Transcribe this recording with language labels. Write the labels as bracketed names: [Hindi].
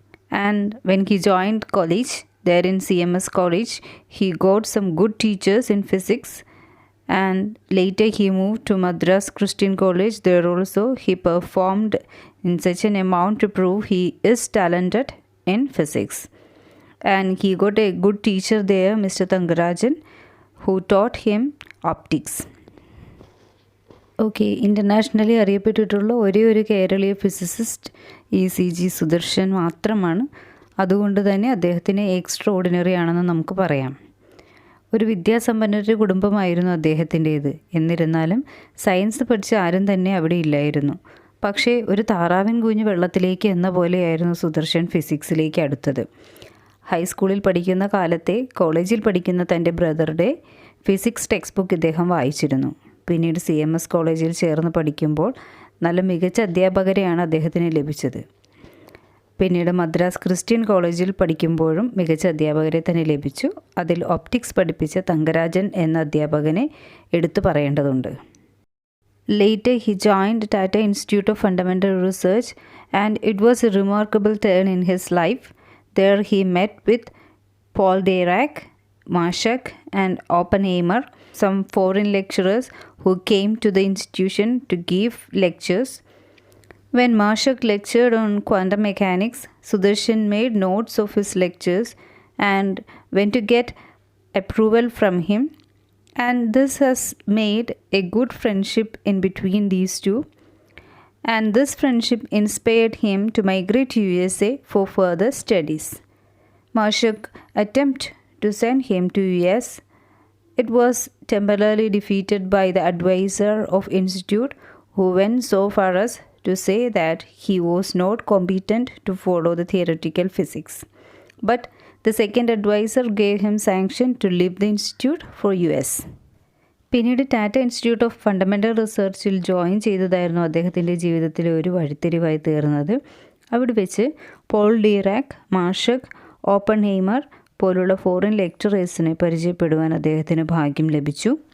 [English] And when he joined college, there in CMS College, he got some good teachers in physics, and later he moved to Madras Christian College. There also he performed in such an amount to prove he is talented in physics. And he got a good teacher there, Mr. Thangarajan, who taught him optics. [Malayalam] Okay, internationally അറിയപ്പെട്ടിട്ടുള്ള ഒരേ ഒരു കേരളീയ physicist E.C.G. Sudarshan മാത്രമാണ്. അതുകൊണ്ട് തന്നെ അദ്ദേഹത്തിന് extra ordinary ആണെന്ന് നമുക്ക് പറയാം. ഒരു വിദ്യാസമ്പന്നരുടെ കുടുംബമായിരുന്നു അദ്ദേഹത്തിൻ്റേത്. എന്നിരുന്നാലും സയൻസ് പഠിച്ച ആരും തന്നെ അവിടെ ഇല്ലായിരുന്നു. പക്ഷേ ഒരു താറാവിൻ കുഞ്ഞ് വെള്ളത്തിലേക്ക് എന്ന പോലെയായിരുന്നു സുദർശൻ ഫിസിക്സിലേക്ക് അടുത്തത്. ഹൈസ്കൂളിൽ പഠിക്കുന്ന കാലത്തെ കോളേജിൽ പഠിക്കുന്ന തൻ്റെ ബ്രദറുടെ ഫിസിക്സ് ടെക്സ്റ്റ് ബുക്ക് ഇദ്ദേഹം വായിച്ചിരുന്നു. പിന്നീട് CMS കോളേജിൽ ചേർന്ന് പഠിക്കുമ്പോൾ നല്ല മികച്ച അധ്യാപകരെയാണ് അദ്ദേഹത്തിന് ലഭിച്ചത്. പിന്നീട് മദ്രാസ് ക്രിസ്ത്യൻ കോളേജിൽ പഠിക്കുമ്പോഴും മികച്ച അധ്യാപകരെ തന്നെ ലഭിച്ചു. അതിൽ ഒപ്റ്റിക്സ് പഠിപ്പിച്ച തങ്കരാജൻ എന്ന അധ്യാപകനെ എടുത്തു പറയേണ്ടതുണ്ട്. [English] Later he joined Tata Institute of Fundamental Research, and it was a remarkable turn in his life. There he met with Paul Dirac, Marshak and Oppenheimer, some foreign lecturers who came to the institution to give lectures. When Marshak lectured on quantum mechanics, Sudarshan made notes of his lectures and went to get approval from him. And this has made a good friendship in between these two. And this friendship inspired him to migrate to USA for further studies. Marshak attempted to send him to US. It was temporarily defeated by the advisor of institute, who went so far as to say that he was not competent to follow the theoretical physics. But the second advisor gave him sanction to leave the institute for US. [Malayalam] പിന്നീട് Tata institute of fundamental റിസർച്ചിൽ join ചെയ്തതായിരുന്നു അദ്ദേഹത്തിൻ്റെ ജീവിതത്തിലെ ഒരു വഴിത്തിരിവായി തീർന്നത്. അവിടെ വെച്ച് Paul ഡീറാക്, മാർഷക്, Oppenheimer പോലുള്ള foreign ലെക്ചറേഴ്സിനെ പരിചയപ്പെടുവാൻ അദ്ദേഹത്തിന് ഭാഗ്യം ലഭിച്ചു.